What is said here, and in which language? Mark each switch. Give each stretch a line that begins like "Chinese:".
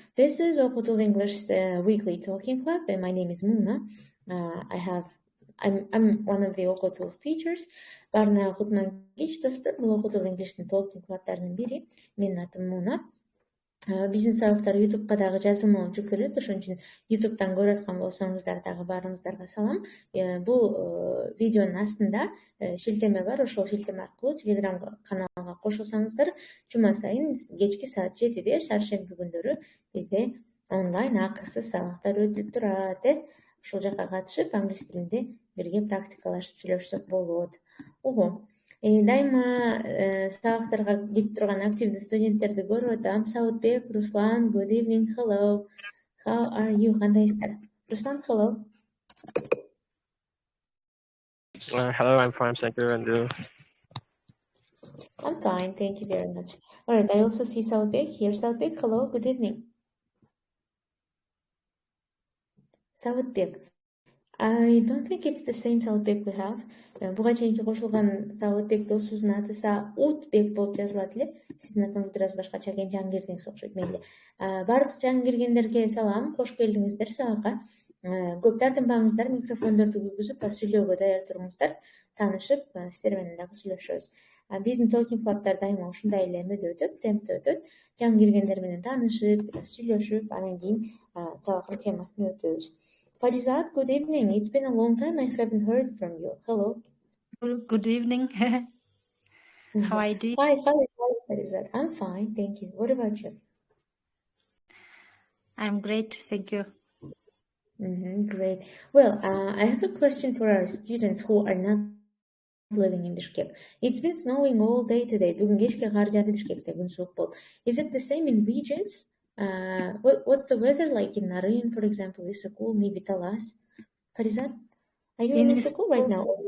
English: This is Okutool English weekly talking club, and my name is Muna. I'm one of the Okutool's teachers.
Kyrgyz: Барна кутман кеч достор, бул Okutool English'тин talking club'тарынын бири. Менин атым Муна. Биздин сабактар YouTube'га дагы жазылма жүктөлөт, ошон үчүн YouTube'дан көрүп аткан болсоңуздар дагы баарыңыздарга салам. Бул видеонун астында шилтеме бар, ошол шилтеме аркылуу Telegram каналга кошулсаңыздар, жума сайын кечки саат 7-де шаршемби күндөрү бизде онлайн акысыз сабактар өтүп турат. Ушул жака катышып, англис тилинде бирге практикалашып сүйлөшсөк болот. Дайыма сабактарга келип турган активдүү студенттерди көрүп атам.
English: Саутбек, Руслан, good evening, hello. How are you?
Kyrgyz: Кандайсыздар?
English: Руслан, hello. Hello, I'm fine, thank you, and you? I'm fine, thank you very much. All right, I also see Sautbek here. Sautbek, hello, good evening. Sautbek. I don't think it's the same Sautbek we have.
Kyrgyz: Буга чейинки кошулган Sautbek досубуздун аты Sautbek болуп жазылат эле. Сиздин атыңыз бир аз башкача экен, жаңы кирдиңиз окшойт. Мейли. Бардык жаңы киргендерге салам, кош келдиңиздер сабакка. Көп тартынбаңыздар, микрофондорду күйгүзүп, сүйлөөгө даяр туруңуздар, таанышып, сиздер менен дагы сүйлөшөбүз. Биздин talking club'тар дайыма ушундай эле эмеде өтөт, темпте өтөт. Жаңы киргендер менен таанышып, сүйлөшүп, анан кийин сабактын темасына өтөбүз.
English: Parizat, good evening. It's been a long time. I haven't heard from you. Hello. Good evening. How are you doing? Hi, Parizat. I'm fine, thank you. What about you? I'm great, thank you. Great. Well, I have a question for our students who are not living in Bishkek. It's been snowing all day today.
Kyrgyz: Бүгүн кечке кар жаады Бишкекте, күн суук болду.
English: Is it the same in regions? What's the weather like in Naren, for example, Issaquul, maybe Talas? Parizat, are you in Issaquul right now?